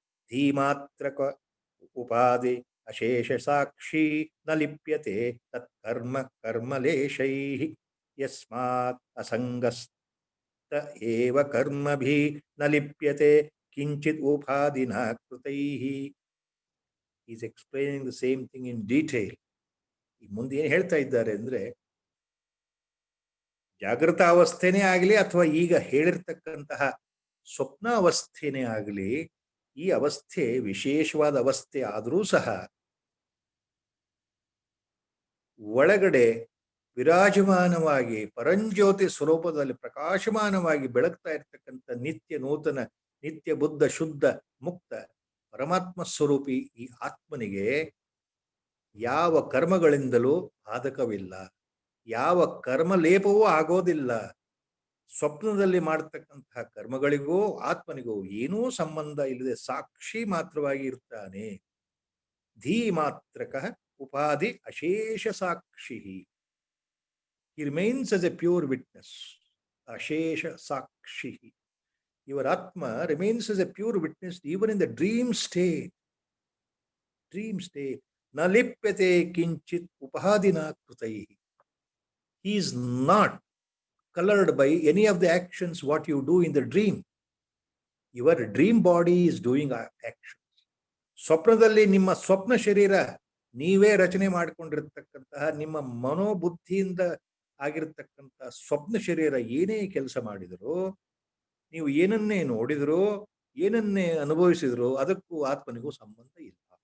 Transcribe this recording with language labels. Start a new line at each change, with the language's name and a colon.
Sanskrit: धीमात्र उपाधि अशेष साक्षी न लिप्यते तत्कर्म कर्मलेशैः यस्मात् असंगस्त एव कर्मभिः न लिप्यते किंचित् उपाधिना कृतैः.
English: He is explaining the same thing in detail.
Kannada: ಮುಂದೆ ಏನು ಹೇಳ್ತಾ ಇದ್ದಾರೆ ಅಂದ್ರೆ, ಜಾಗೃತ ಅವಸ್ಥೆನೇ ಆಗಲಿ ಅಥವಾ ಈಗ ಹೇಳಿರ್ತಕ್ಕಂತಹ ಸ್ವಪ್ನಾವಸ್ಥೆನೇ ಆಗಲಿ, ಈ ಅವಸ್ಥೆ ವಿಶೇಷವಾದ ಅವಸ್ಥೆ ಆದರೂ ಸಹ ಒಳಗಡೆ ವಿರಾಜಮಾನವಾಗಿ ಪರಂಜ್ಯೋತಿ ಸ್ವರೂಪದಲ್ಲಿ ಪ್ರಕಾಶಮಾನವಾಗಿ ಬೆಳಗ್ತಾ ಇರ್ತಕ್ಕಂಥ ನಿತ್ಯ ನೂತನ ನಿತ್ಯ ಬುದ್ಧ ಶುದ್ಧ ಮುಕ್ತ ಪರಮಾತ್ಮ ಸ್ವರೂಪಿ ಈ ಆತ್ಮನಿಗೆ ಯಾವ ಕರ್ಮಗಳಿಂದಲೂ ಬಾಧಕವಿಲ್ಲ, ಯಾವ ಕರ್ಮ ಲೇಪವೂ ಆಗೋದಿಲ್ಲ. ಸ್ವಪ್ನದಲ್ಲಿ ಮಾಡತಕ್ಕಂತಹ ಕರ್ಮಗಳಿಗೂ ಆತ್ಮನಿಗೂ ಏನೂ ಸಂಬಂಧ ಇಲ್ಲದೆ ಸಾಕ್ಷಿ ಮಾತ್ರವಾಗಿ ಇರ್ತಾನೆ.
Sanskrit: ಧೀ Matrika upadi ashesha sakshihi.
English: He remains as a pure witness.
Sanskrit: Ashesha sakshihi.
English: Your Atma remains as a pure witness even in the dream state. Dream state.
Sanskrit: Na lipyate kinchit upadina krutaihi.
English: He is not colored by any of the actions what you do in the dream. Your dream body is doing actions.
Kannada: ಸ್ವಪ್ನದಲ್ಲಿ ನಿಮ್ಮ ಸ್ವಪ್ನ ಶರೀರ ನೀವೇ ರಚನೆ ಮಾಡಿಕೊಂಡಿರತಕ್ಕಂತಹ ನಿಮ್ಮ ಮನೋಬುದ್ಧಿಯಿಂದ ಆಗಿರತಕ್ಕಂತಹ ಸ್ವಪ್ನ ಶರೀರ ಏನೇ ಕೆಲಸ ಮಾಡಿದರೂ, ನೀವು ಏನನ್ನೇ ನೋಡಿದರೂ, ಏನನ್ನೇ ಅನುಭವಿಸಿದರೂ ಅದಕ್ಕೂ ಆತ್ಮನಿಗೂ ಸಂಬಂಧ ಇಲ್ಲ.